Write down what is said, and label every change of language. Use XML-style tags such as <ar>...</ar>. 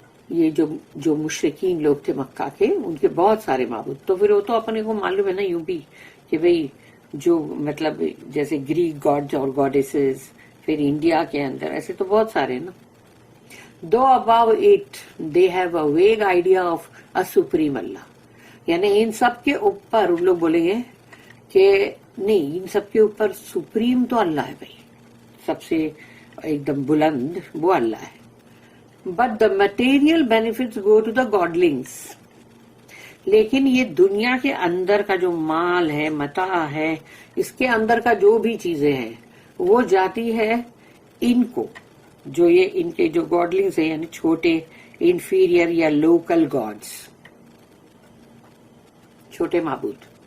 <ur>یہ جو مشرکین لوگ تھے مکہ کے ان کے بہت سارے معبود. تو پھر وہ تو اپنے کو معلوم ہے نا یوں بھی کہ بھئی جو مطلب جیسے گریک گاڈز اور گاڈیسز پھر انڈیا کے اندر ایسے تو بہت سارے نا.</ur> <en>دو above it they have a vague idea of a supreme Allah.</en> <ur>یعنی ان سب کے اوپر ان لوگ بولیں گے کہ نہیں ان سب کے اوپر سپریم تو اللہ ہے بھائی سب سے ایک دم بلند وہ اللہ ہے.</ur> <en>But the material benefits go to the godlings.</en> <ur>لیکن یہ دنیا کے اندر کا جو مال ہے متاع ہے اس کے اندر کا جو بھی چیزیں ہیں وہ جاتی ہے ان کو جو یہ ان کے جو گاڈلنگس ہیں یعنی چھوٹے انفیریئر یا لوکل گاڈز چھوٹے معبود.</ur>